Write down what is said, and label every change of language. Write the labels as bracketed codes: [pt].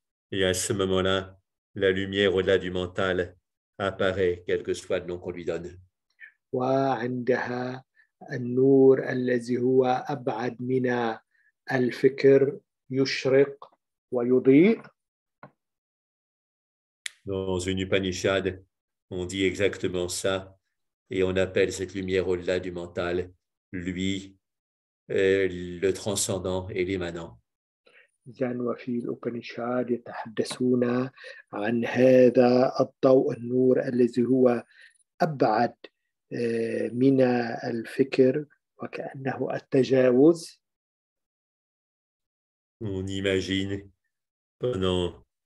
[fr] Et à ce moment-là, la lumière au-delà du mental apparaît, quel que soit le nom qu'on lui donne. [ar] وعندها النور الذي هو أبعد من الفكر يشرق ويضيء. [fr] Dans une Upanishad, on dit exactement ça et on appelle cette lumière au-delà du mental, lui, le transcendant et l'immanent. [ar] وفي الأوبنشاد يتحدثون عن هذا الضوء النور الذي هو أبعد من الفكر وكأنه التجاوز. [fr] On imagine pendant